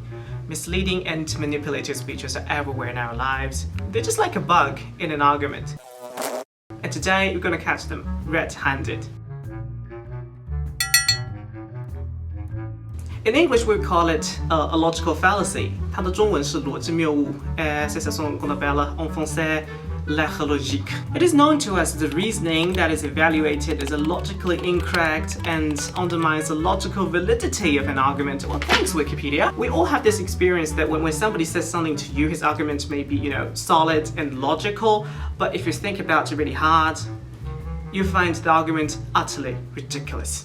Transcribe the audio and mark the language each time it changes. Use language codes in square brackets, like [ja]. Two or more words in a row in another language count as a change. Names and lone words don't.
[en] Misleading and manipulative speeches are everywhere in our lives. They're just like a bug in an argument. And today, we're gonna catch them red-handed. In English, we call it a logical fallacy. [zh] 它的中文是逻辑谬误. [fr] C'est ça qu'on appelle en français l'erreur logique. [en] It is known to us as the reasoning that is evaluated as logically incorrect and undermines the logical validity of an argument. Well, thanks, Wikipedia. We all have this experience that when somebody says something to you, his argument may be, solid and logical, but if you think about it really hard, you find the argument utterly ridiculous.